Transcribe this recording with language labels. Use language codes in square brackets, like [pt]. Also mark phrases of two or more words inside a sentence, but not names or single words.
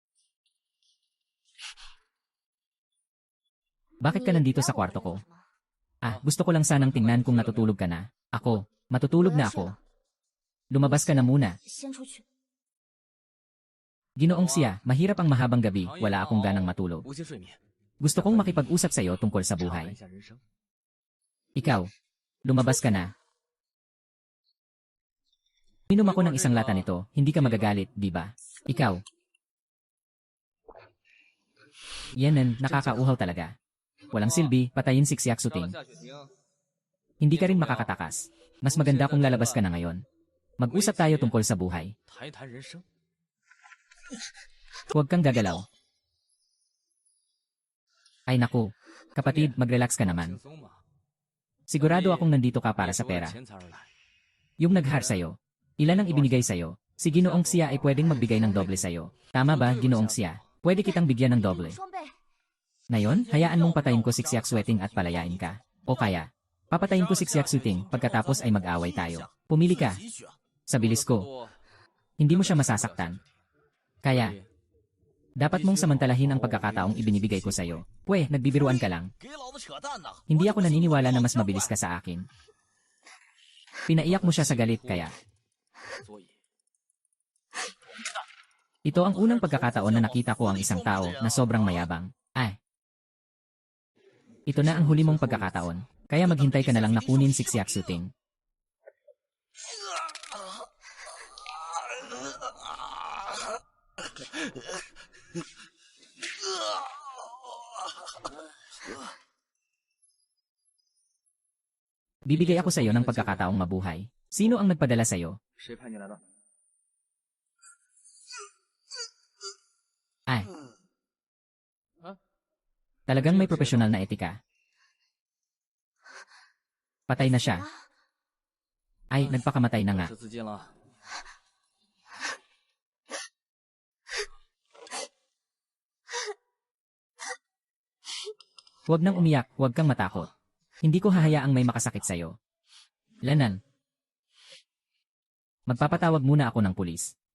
[tl] Bakit ka nandito sa kwarto ko? Gusto ko lang sanang tingnan kung natutulog ka na. Ako, matutulog na ako. Lumabas ka na muna. [zh] 先出去。 [tl] Ginoong siya, mahirap ang mahabang gabi, wala akong ganang matulog. [zh] 无心睡眠， [tl] Gusto kong makipag-usap sa'yo tungkol sa [zh] 畅谈 [tl] buhay. [zh] 一下人生。 [tl] Ikaw, lumabas ka na. Minom ako ng isang lata nito, hindi ka magagalit, di ba? Ikaw. Yenan, nakakauhaw talaga. Walang silbi, patayin si Xiaxuting. Hindi ka rin makakatakas. Mas maganda kung lalabas ka na ngayon. Mag-usap tayo tungkol sa buhay. [zh] 谈一谈人生。 [tl] Huwag kang gagalaw. Ay naku, kapatid, mag-relax ka [zh] 轻 [tl] naman. [zh] 松嘛， [tl] Sigurado akong nandito ka para sa [zh] 也是为了 [tl] pera. [zh] 钱财而来。 [tl] Yung naghar sa'yo. Ilan ang ibinigay sa'yo? Si Ginoong siya ay pwedeng magbigay ng doble sa'yo. Tama ba, Ginoong siya? Pwede kitang bigyan ng doble. [zh] 双倍。 [tl] Ngayon, hayaan mong patayin ko si Xiaxueting at palayain ka. O kaya, papatayin ko si Xiaxuting pagkatapos ay mag-away tayo. Pumili ka. [zh] 急需啊！ [tl] Sa bilis ko, hindi mo siya masasaktan. Kaya, dapat mong samantalahin ang pagkakataong ibinibigay ko sa'yo. Pwe, nagbibiruan ka lang. [zh] 给老子扯淡呐！ [tl] Hindi ako naniniwala na mas mabilis ka sa akin. Pinaiyak mo siya sa galit kaya. [zh] 所以 [tl] Ito ang unang pagkakataon na nakita ko ang isang tao na sobrang mayabang. Ito na ang huli mong pagkakataon. Kaya maghintay ka na lang na kunin si Xiaxuting. Bibigay ako sa iyo ng pagkakataong mabuhay. Sino ang nagpadala sa iyo? [zh] 谁派你来的？ [tl] Talagang may profesional na etika. Patay na siya. Ay, nagpakamatay na nga. [zh] 是资金了。 [tl] Huwag nang umiyak, huwag kang matakot. Hindi ko hahayaang may makasakit sa'yo. Lanan. Magpapatawag muna ako ng pulis.